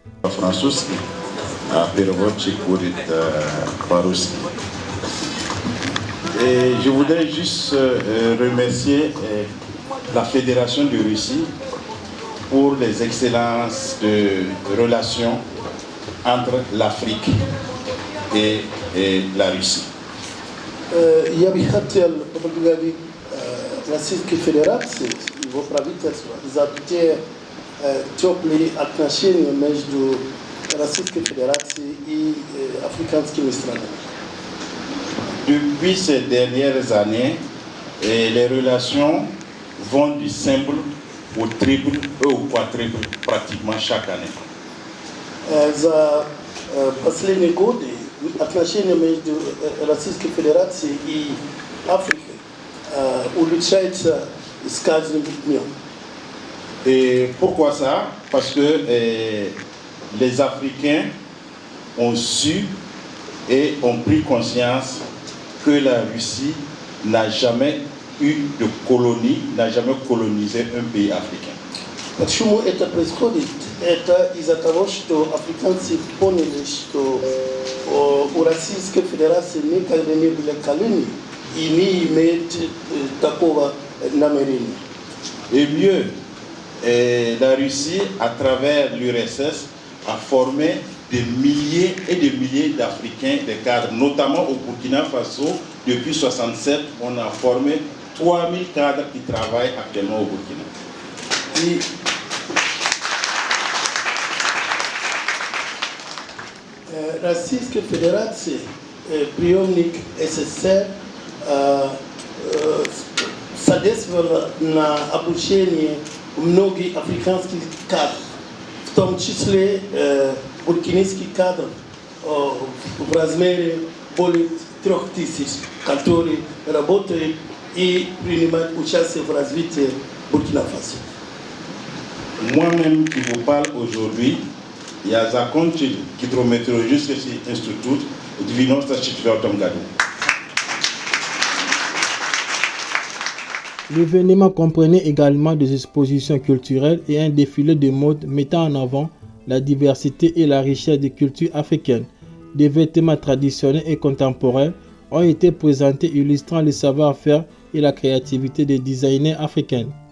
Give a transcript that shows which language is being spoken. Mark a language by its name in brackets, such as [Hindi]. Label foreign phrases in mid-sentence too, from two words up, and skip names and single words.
[French] Et je voudrais juste remercier la Fédération de Russie pour les excellences de relations entre l'Afrique et la Russie. [Russian] Я би хотел поблагодарить Российской Федерации, его правительство, за те теплые отношения между Российской Федерацией и африканскими странами. [French] Depuis ces dernières années, les relations vont du simple au triple et au quadruple pratiquement chaque année. [Russian] За последние годы отношения между Российской Федерацией и Африкой улучшаются с каждым днем. [French] Et pourquoi ça? Parce que les Africains ont su et ont pris conscience que la Russie n'a jamais eu de colonie, n'a jamais colonisé un pays africain. [Russian] Почему это происходит? Это из-за того, что африканцы поняли, что у Российской Федерации никогда не было колоний и не имеет такого намерения. [French] Et mieux, la Russie, à travers l'URSS, a formé des milliers et des milliers d'Africains, des cadres, notamment au Burkina Faso. Depuis 1967, on a formé 3000 cadres qui travaillent actuellement au Burkina. [Russian] И Российская Федерация, приемник СССР, содействовала на обучение многих африканских кадров, в том числе буркинийских кадров в размере более 3000, которые работают и принимают участие в развитии Буркина-Фасо. [French] Moi-même qui vous parle aujourd'hui, [Russian] я закончил гидрометеорологический институт в 1994 году. [French] L'événement comprenait également des expositions culturelles et un défilé de mode mettant en avant la diversité et la richesse des cultures africaines. Des vêtements traditionnels et contemporains ont été présentés illustrant le savoir-faire et la créativité des designers africains.